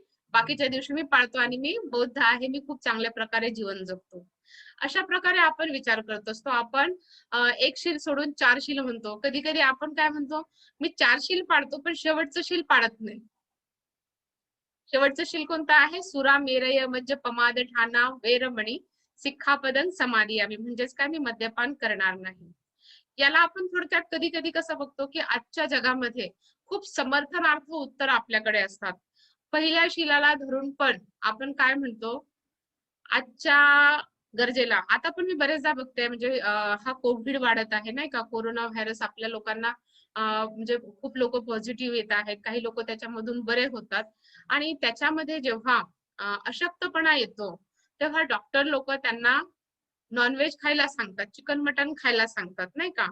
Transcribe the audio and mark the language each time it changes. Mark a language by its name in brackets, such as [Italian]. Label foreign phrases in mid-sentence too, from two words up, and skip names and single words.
[Marathi] बाकीच्या दिवशी मी पाळतो आणि मी बौद्ध आहे. मी खूप चांगल्या प्रकारे जीवन जगतो. अशा प्रकारे आपण विचार करत असतो. आपण एक शील सोडून 4 शील म्हणतो. कधी-कधी आपण काय म्हणतो, मी 4 शील पाळतो पण शेवटचं शील पाळत नाही. शेवटचं शील कोणतं आहे? [Pali] सुरा मेरय मज्ज पमाद ठाणा वेरमणी सिक्खापदं समादियामी. [Marathi] म्हणजेच काय मी मद्यपान करणार नाही. याला आपण थोडक्यात कधी कधी कसं बघतो की आजच्या जगामध्ये खूप समर्थनार्थ उत्तर आपल्याकडे असतात. पहिल्या शिलाला धरून पण आपण काय म्हणतो, आजच्या गरजेला आता पण मी बरेचदा बघते म्हणजे हा कोविड वाढत आहे नाही का, [English] corona virus [Marathi] आपल्या लोकांना म्हणजे खूप लोक पॉझिटिव्ह येत आहेत, काही लोक त्याच्यामधून बरे होतात आणि त्याच्यामध्ये जेव्हा अशक्तपणा येतो तेव्हा डॉक्टर लोक त्यांना नॉनव्हेज खायला सांगतात, [English] chicken mutton [Marathi] खायला सांगतात नाही का.